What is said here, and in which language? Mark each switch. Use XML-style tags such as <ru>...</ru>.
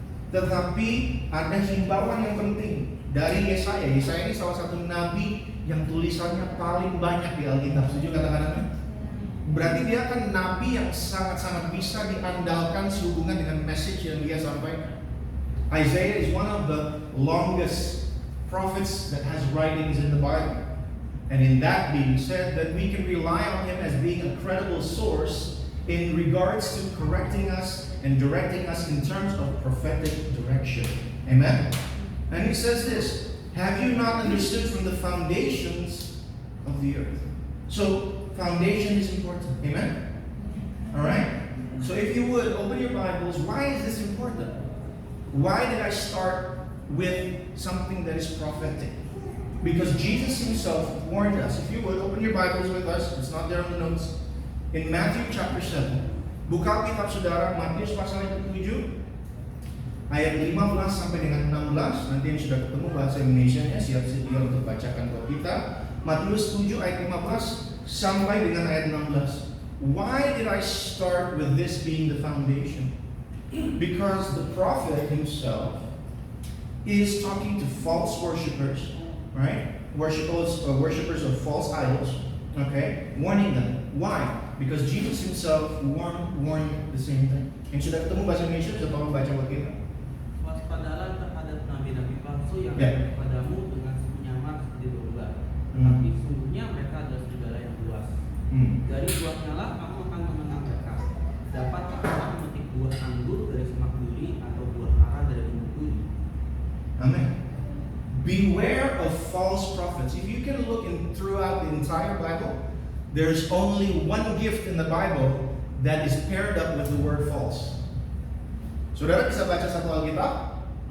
<id>Tetapi ada himbauan yang penting dari Yesaya. Yesaya ini salah satu nabi yang tulisannya paling banyak di Alkitab. Setuju kata-katanya? Berarti dia kan nabi yang sangat-sangat bisa diandalkan sehubungan dengan message yang dia sampaikan.</id> <en>Isaiah is one of the longest prophets that has writings in the Bible. And in that being said, that we can rely on him as being a credible source in regards to correcting us and directing us in terms of prophetic direction. Amen? And he says this, have you not understood from the foundations of the earth? So, foundation is important. Amen? Alright? So if you would, open your Bibles. Why is this important? Why did I start with something that is prophetic? Because Jesus himself warned us. If you would, open your Bibles with us. It's not there on the notes. In Matthew chapter 7.</en> <id>Buka kitab saudara, Matius pasal yang ke-7 ayat 15 sampai dengan 16. Nanti yang sudah ketemu bahasa Indonesianya siap sedia untuk bacakan buat kita. Matius 7 ayat 15 sampai dengan ayat 16.</id> <en>Why did I start with this being the foundation? Because the prophet himself is talking to false worshipers, right? Worshippers of false idols, okay? Warning them. Why? Because Jesus himself warned the same thing.</en> <id>Yang sudah ketemu bahasa Indonesia bisa tolong baca buat kita. Waspadalah terhadap nabi-nabi palsu yang Ya. kepadamu dengan penyamar seperti domba. Tapi sungguhnya mereka adalah serigala yang buas. Dari buahnya lah kamu akan mengenal mereka. Dapatkah kamu memetik buah anggur dari semak duri atau buah ara dari gunung duri?</id> <en>Amen. Beware of false prophets. If you can look throughout the entire Bible, there's only one gift in the Bible that is paired up with the word false.</en> <id>Saudara bisa baca satu Alkitab.</id>